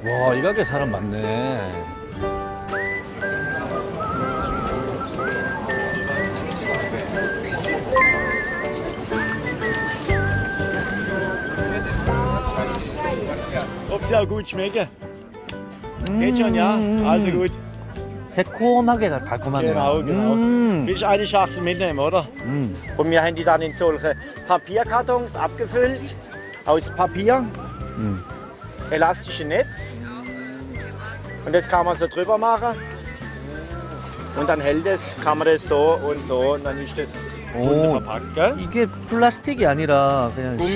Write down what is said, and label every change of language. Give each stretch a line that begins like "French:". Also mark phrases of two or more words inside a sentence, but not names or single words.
Korean: 이 가게 사람 많네.
German: Ob sie auch gut schmecken. Geht schon, ja? Also gut.
Korean: 새콤하게 달콤하네요.
German: Genau. Willst du eine Schachtel mitnehmen, oder? Und wir haben die dann in solche Papierkartons abgefüllt. Aus Papier. Elastische Netz. Und das kann man so drüber machen. Und dann hält es, kann man das so und dann ist das
Korean: 오,
German: verpackt, gell?
Korean: 이게 플라스틱이 아니라 그냥 구미.